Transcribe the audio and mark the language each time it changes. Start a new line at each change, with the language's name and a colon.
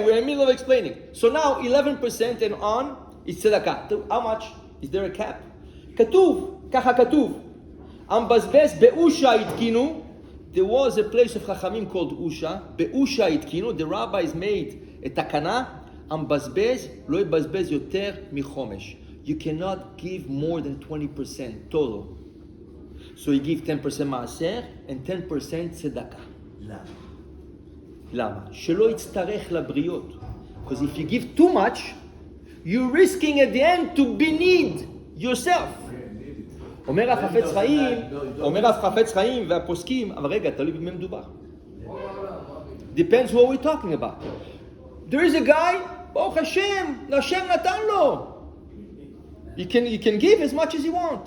English: We're in the middle of explaining. So now 11% and on is tzedakah. How much? Is there a cap?
Hebrew: כתוב, ככה כתוב. המבזבז באושה התקינו.
English: There was a place of חכמים called אושה.
Hebrew: באושה התקינו.
English: The rabbis made a תקנה.
Hebrew: המבזבז לא יבזבז יותר מחומש.
English: You cannot give more than 20% total. So you give 10% maaser and 10% tzedakah.
Hebrew: למה? שלא יצטרך לבריות.
English: Because if you give too much, you're risking at the end to be need yourself.
Hebrew: אומר רב חפץ חיים והפוסקים, אבל רגע, תלוי במה מדובר.
English: Depends what we're talking about. There is a guy,
Hebrew: ברוך השם נתן לו.
English: You can give as much as you want.